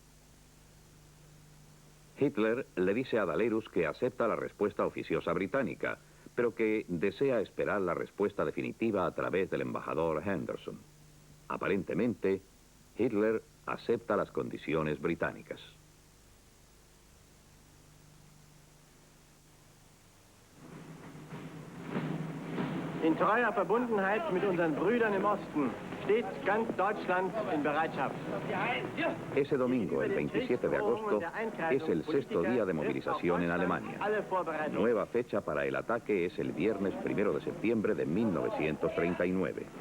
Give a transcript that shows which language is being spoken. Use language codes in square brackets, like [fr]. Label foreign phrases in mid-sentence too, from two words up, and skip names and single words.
[es] Hitler le dice a Dalerus que acepta la respuesta oficiosa británica, pero que desea esperar la respuesta definitiva a través del embajador Henderson. Aparentemente, Hitler acepta las condiciones británicas. [de] In treuer Verbundenheit mit unseren Brüdern im Osten steht ganz Deutschland in Bereitschaft. [es] Ese domingo, el 27 de agosto, es el 6º día de movilización en Alemania. Nueva fecha para el ataque es el viernes 1 de septiembre de 1939.